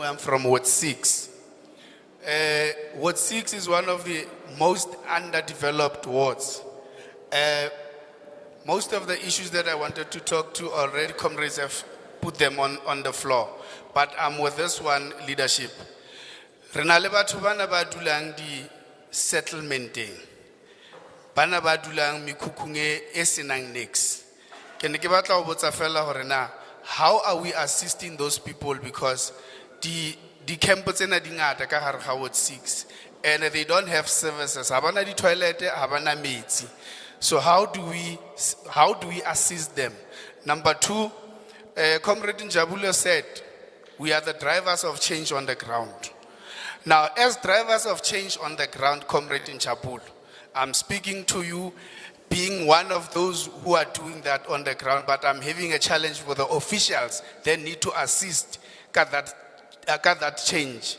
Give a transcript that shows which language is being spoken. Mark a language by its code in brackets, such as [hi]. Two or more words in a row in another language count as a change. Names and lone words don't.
[en] I'm from Ward 6. Ward 6 is one of the most underdeveloped wards. Most of the issues that I wanted to talk to already, comrades have put them on the floor. But I'm with this one, leadership. [st] Renale batho bana ba dulang di settlementing. Bana ba dulang mekhukhung e senang nix. Ke ne ke batla ho botsa fela hore na [en] how are we assisting those people, because the [st] di camp tsena di ngata ka hare ga Ward 6 [en] and they don't have services. [st] Ha bana di toilet, ha bana metsi. [en] So how do we assist them? Number two, Comrade Mbalula said, we are the drivers of change on the ground. Now, as drivers of change on the ground, Comrade Mbalula, I'm speaking to you being one of those who are doing that on the ground, but I'm having a challenge with the officials that need to assist got that change.